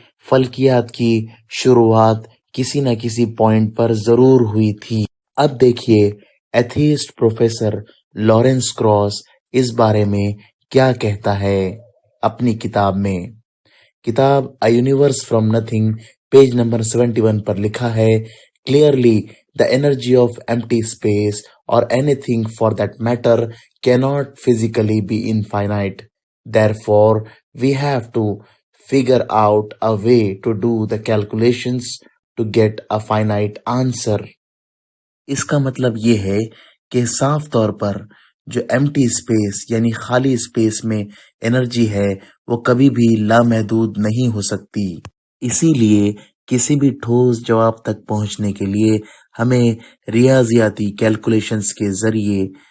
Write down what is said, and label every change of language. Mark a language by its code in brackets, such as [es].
[ur] فلکیات کی شروعات کسی نہ کسی پوائنٹ پر ضرور ہوئی تھی۔ اب دیکھیے ایتھیسٹ پروفیسر لارنس کراس اس بارے میں کیا کہتا ہے اپنی کتاب میں۔ کتاب اے universe from nothing page number 71 پر لکھا ہے، clearly [en] the energy of empty space or anything for that matter cannot physically be infinite. Therefore, we have to figure out a way to do the calculations to get a finite answer. [ur] اس کا مطلب یہ ہے کہ صاف طور پر جو empty space یعنی خالی اسپیس میں انرجی ہے وہ کبھی بھی لامحدود نہیں ہو سکتی۔ اسی لیے کسی بھی ٹھوس جواب تک پہنچنے کے لیے ہمیں ریاضیاتی کیلکولیشنز کے ذریعے